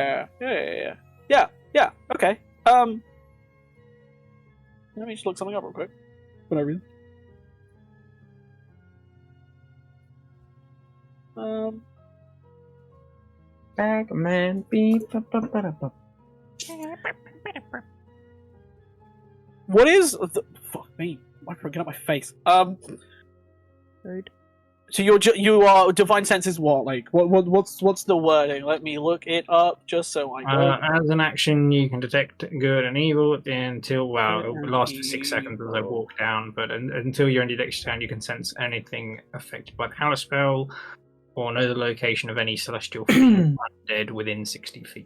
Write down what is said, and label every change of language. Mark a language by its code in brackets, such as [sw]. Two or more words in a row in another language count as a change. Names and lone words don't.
[en] Yeah. Okay. Let me just look something up real quick. Whatever. Pac-Man, beep, ba, ba, ba, da, ba. What is the fuck me? Why can't I get out my face? Rude. So you are divine sense is what? Like what's the wording? Let me look it up just so I know. As an action, you can detect good and evil until, well, it will last for 6 seconds as I walk down, but until your end of next turn, you can sense anything affected by the counter spell or know the location of any celestial undead within 60 feet.